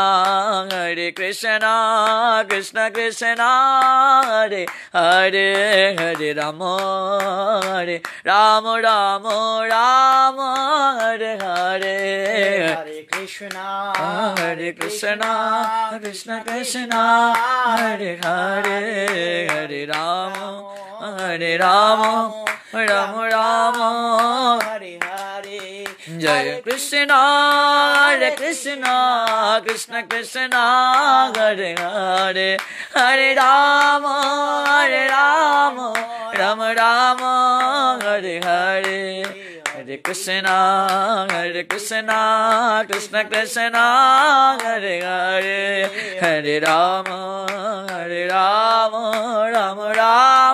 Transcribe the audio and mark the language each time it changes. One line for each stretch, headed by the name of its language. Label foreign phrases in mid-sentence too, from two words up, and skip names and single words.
Sanskrit: কৃষ্ণ কৃষ্ণ হরে হরে, হরে রাম রাম রাম হরে হরে, হরে কৃষ্ণ কৃষ্ণ কৃষ্ণ হরে হরে, হরে রাম রাম রাম হরে হরে, জয় কৃষ্ণ কৃষ্ণ কৃষ্ণ হরে হরে, হরে রাম রাম রাম হরে হরে, হরে কৃষ্ণ কৃষ্ণ কৃষ্ণ হরে হরে, হরে রাম রাম রাম